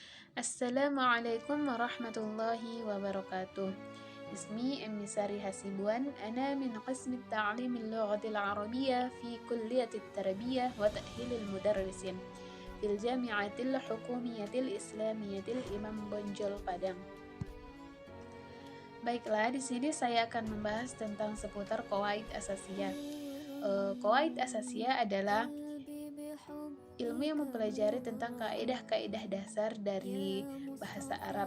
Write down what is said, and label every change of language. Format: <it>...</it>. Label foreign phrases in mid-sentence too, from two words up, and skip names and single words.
<ar>السلام عليكم ورحمة الله وبركاته. اسمي Sari Hasibuan، أنا من قسم تعليم اللغة العربية في كلية التربية وتأهيل المدرسين في الجامعة الحكومية الإسلامية Imam Bonjol Padang.</ar> <id>Baiklah, di sini saya akan membahas tentang seputar</id> <ar>قواعد أساسية. قواعد أساسية</ar> <id>adalah ilmu yang mempelajari tentang kaidah-kaidah dasar dari bahasa Arab.</id>